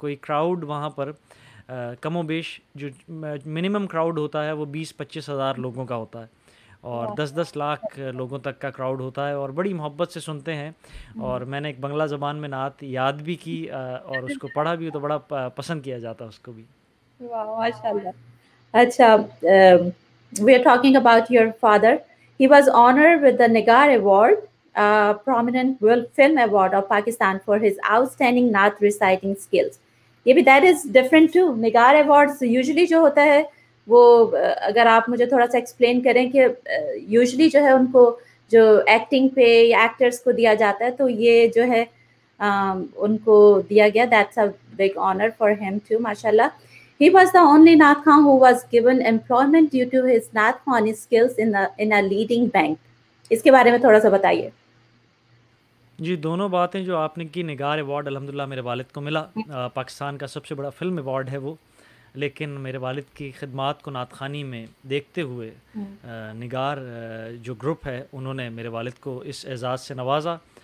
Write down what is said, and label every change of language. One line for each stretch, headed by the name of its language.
Hindi: कोई क्राउड वहाँ पर कमो बेश जो मिनिमम क्राउड होता है वो 20-25 हज़ार लोगों का होता है और 10-10 लाख लोगों तक का क्राउड होता है और बड़ी मोहब्बत से सुनते हैं। और मैंने एक बंगला ज़बान में नात याद भी की और उसको पढ़ा भी, तो बड़ा पसंद किया जाता है उसको भी। वाह माशाल्लाह।
English: अच्छा, we are talking about your father. He was honored with the Nigar Award, a prominent world film award of Pakistan for his outstanding naat reciting skills. ये भी that is different too.
Hindi: Nigar awards usually जो होता है वो अगर आप मुझे थोड़ा सा एक्सप्लेन करें कि यूजुअली जो है उनको जो एक्टिंग पे या एक्टर्स को दिया जाता है, तो ये जो है उनको दिया गया,
English: that's a big honour for him too
Hindi: माशाल्लाह.
English: He was the only Nath Khan who was given employment due to his Nath Khani skills in a leading bank.
Hindi: इसके बारे में थोड़ा सा बताइए। जी, दोनों बातें जो आपने की, निगार अवार्ड अल्हम्दुलिल्लाह मेरे वालिद को मिला। पाकिस्तान का सबसे बड़ा फ़िल्म अवार्ड है वो, लेकिन मेरे वालिद की खिदमात को नात खानी में देखते हुए निगार जो ग्रुप है उन्होंने मेरे वालिद को इस एज़ाज़ से नवाजा।